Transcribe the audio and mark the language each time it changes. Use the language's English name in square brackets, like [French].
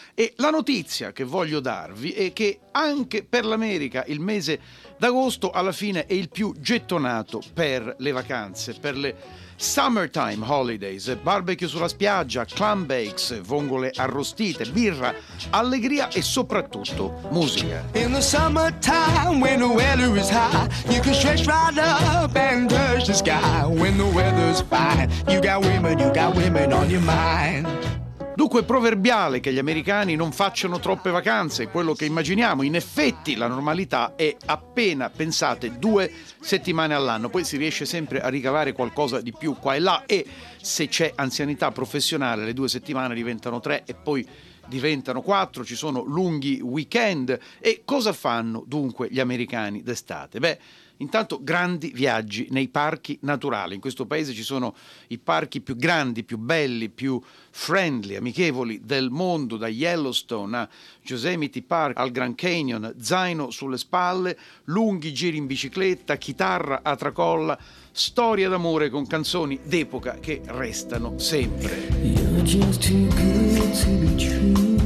[Italian] E la notizia che voglio darvi è che anche per l'America il mese d'agosto alla fine è il più gettonato per le vacanze, per le [English] summertime holidays, [Italian] barbecue sulla spiaggia, [English] clam bakes, [Italian] vongole arrostite, birra, allegria e soprattutto musica. [English] In the summertime when the weather is high, you can stretch right up and touch the sky. When the weather's fine, you got women on your mind. [Italian] Dunque è proverbiale che gli americani non facciano troppe vacanze, quello che immaginiamo. In effetti la normalità è appena, pensate, 2 settimane all'anno. Poi si riesce sempre a ricavare qualcosa di più qua e là, e se c'è anzianità professionale le 2 settimane diventano 3 e poi diventano 4, ci sono lunghi weekend. E cosa fanno dunque gli americani d'estate? Beh, intanto grandi viaggi nei parchi naturali. In questo paese ci sono i parchi più grandi, più belli, più friendly, amichevoli del mondo, da Yellowstone a Yosemite Park, al Grand Canyon, zaino sulle spalle, lunghi giri in bicicletta, chitarra a tracolla, storia d'amore con canzoni d'epoca che restano sempre. [English] You're just too good to be true.